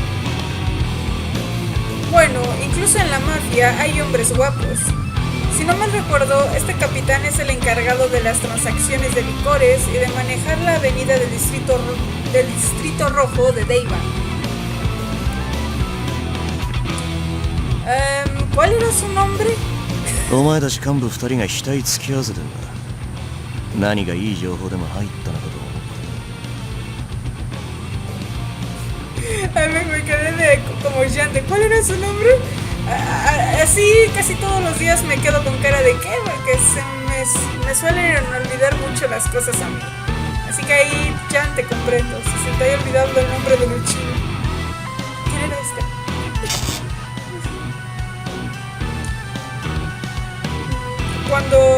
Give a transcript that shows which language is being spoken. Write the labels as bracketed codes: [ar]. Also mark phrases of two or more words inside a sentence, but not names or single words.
[es] Bueno, incluso en la mafia hay hombres guapos. Si no mal recuerdo, este capitán es el encargado de las transacciones de licores y de manejar la avenida del distrito rojo de Deiva. ¿Cuál era su nombre? [ja] お前たち幹部2人が額突き合わせてんだ。何がいい情報でも入ったのかと。 [es] Me quedé como llante. ¿Cuál era su nombre? Así casi todos los días me quedo con cara de ¿qué? Porque me suelen olvidar mucho las cosas a mí. Así que ahí ya te comprendo. Si se te haya olvidado el nombre de Luchino. ¿Quién era este? Cuando...